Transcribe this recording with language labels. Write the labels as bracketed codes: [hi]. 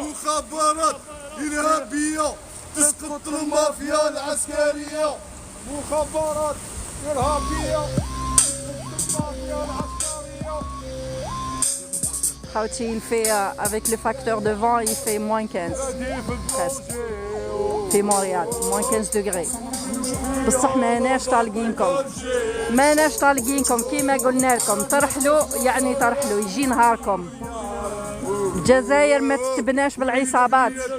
[ar] مخابرات إرهابية تسقط المافيا العسكرية مخابرات إرهابية تسقط المافيا العسكرية [fr] Khauti, il fait avec le facteur de vent, il fait moins 15 presque. [ar] في مونريال [fr] moins 15 degrés. [ar] بصح ماناش طالقينكم كيما قلنا لكم ترحلوا يعني ترحلوا يجي نهاركم. الجزائر ما تتبناش بالعصابات.